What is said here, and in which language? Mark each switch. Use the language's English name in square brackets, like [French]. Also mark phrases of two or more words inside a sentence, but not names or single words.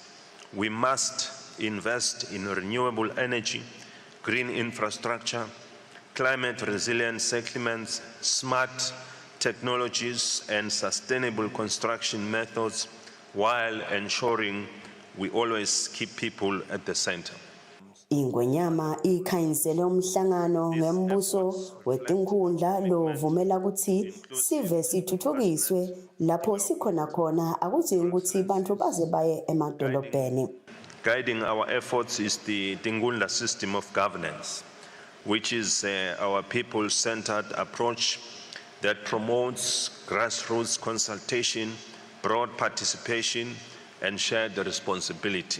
[English] We must invest in renewable energy, green infrastructure, climate resilient settlements, smart technologies and sustainable construction methods while ensuring we always keep people at the center. [Swati] Ingwenyama ikhanyisele umhlangano ngembuso wetinkhundla lovumela ukuthi sive sithuthukiswe lapho sikhona khona akudzingi ukuthi bantu baze baye emadolobheni. [English] Guiding our efforts is the Tinkhundla system of governance, which is our people-centered approach that promotes grassroots consultation, broad participation, and shared responsibility.